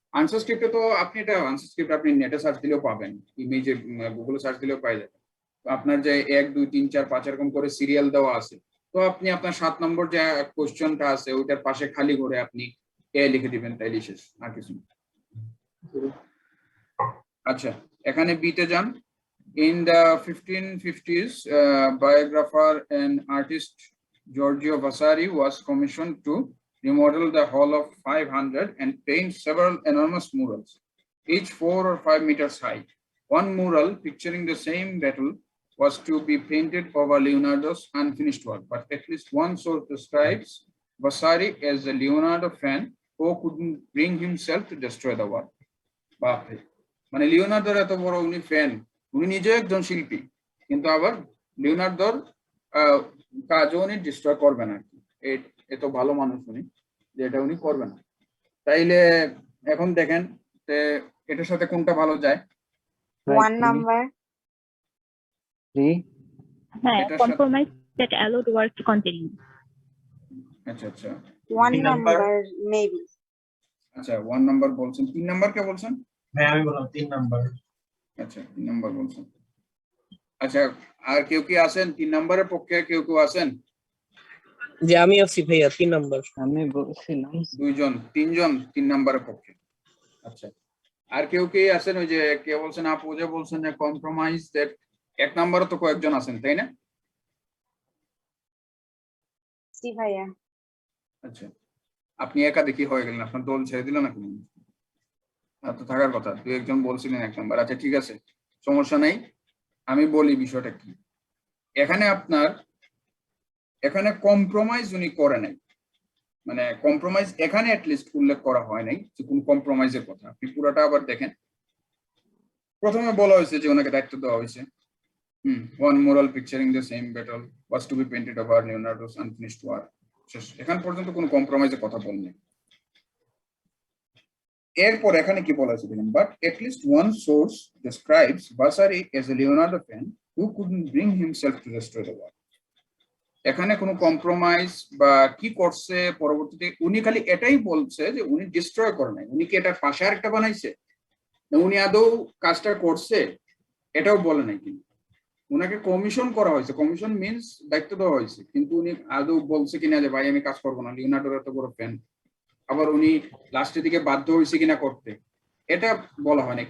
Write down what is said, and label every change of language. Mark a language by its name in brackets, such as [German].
[Bangla] Answer স্ক্রিপ্টে তো আপনি এটা আনসার স্ক্রিপ্ট আপনি নেটে সার্চ দিলেও পাবেন, ইমেজে গুগলে সার্চ দিলেও পাই যাবেন। আপনার যে 1 2 3 4 5 এরকম করে সিরিয়াল দেওয়া আছে, তো আপনি আপনার 7 নম্বর যে কোশ্চেনটা আছে ওইটার পাশে খালি করে আপনি এ লিখে দিবেন, তাইলে শেষ, আর কিছু না। আচ্ছা, এখানে বি তে যান। [English] In the 1550s, biographer and artist Giorgio Vasari was commissioned to remodel the hall of 500 and paint several enormous murals, each 4 or 5 meters high. One mural picturing the same battle was to be painted over Leonardo's unfinished work, but at least one source describes Vasari as a Leonardo fan who couldn't bring himself to destroy the work. [Bangla] বাপরে, মানে লিওনার্দোর এত বড় উনি fan, উনি নিজে একজন শিল্পী, কিন্তু আবার লিওনার্দোর কাজও উনি ডিস্ট্রয় করবেন আর কি। এত ভালো মানুষ উনি যে এটা উনি করবেন। তাইলে এখন দেখেন এটার সাথে কোনটা ভালো যায়। [English] 1 number 3, [Bangla] হ্যাঁ, [English] compromise that allowed work to continue. [Bangla] আচ্ছা আচ্ছা, [English] 1 number maybe। [Bangla] আচ্ছা 1 নাম্বার বলছেন, 3 নাম্বার কে বলছেন? হ্যাঁ আমি বললাম 3 নাম্বার। আচ্ছা 3 নাম্বার বলছেন। আচ্ছা আর কেউ কি আছেন 3 নাম্বারের পক্ষে? কেউ আছেন? যে আমি আছি ভাইয়া 3 নাম্বার। আমি বলছিলাম 2 জন 3 জন 3 নাম্বারের পক্ষে। আচ্ছা আর কেউ কি আছেন? ওই যে কে বলছেন, আপু যে বলছেন যে কম্প্রোমাইজ, দ্যাট 1 নাম্বারে তো কয়েকজন আছেন তাই না? জি ভাইয়া। আচ্ছা আপনি একা দেখি হয়ে গেলেন, আপনার দল ছেড়ে দিল না কেন? আর তো থাকার কথা, 2-1 জন বলছিলেন 1 নাম্বার। আচ্ছা ঠিক আছে, সমস্যা নাই, আমি বলি বিষয়টা কি। এখানে কম্প্রোমাইজ উনি করে নাই, মানে কম্প্রোমাইজ এখানে অ্যাটলিস্ট উল্লেখ করা হয় নাই যে কোন কম্প্রোমাইজের কথা। আপনি পুরোটা আবার দেখেন। প্রথমে বলা হয়েছে যে ওনাকে দায়িত্ব দেওয়া হয়েছে, [English] one mural picturing the same battle was to be painted over Leonardo's unfinished work. [Bangla] এখান পর্যন্ত কোনো কম্প্রোমাইজের কথা বলেনি। এরপর এখানে কি বলা হয়েছে দেখেন, [English] but at least one source describes Vasari as a Leonardo fan who couldn't bring himself to destroy the work. [Bangla] এখানে কোনো কম্প্রোমাইজ বা কি করছে পরবর্তীতে উনি খালি এটাই বলছে যে উনি ডিস্ট্রয় করে নাই। উনি কি এটা পাশে আরেকটা বানাইছে না উনি আদৌ কাজটা করছে এটাও বলে নাই। কিন্তু উনাকে কমিশন করা হয়েছে, কমিশন মিন্স দায়িত্ব দেওয়া হয়েছে, কিন্তু উনি আদৌ বলছে কিনা যে ভাই আমি কাজ করবো না, লিওনার্ডোর এত বড় ফ্যান, আবার উনি লাস্টের দিকে বাধ্য হয়েছে কিনা করতে, এটা বলা হয় না।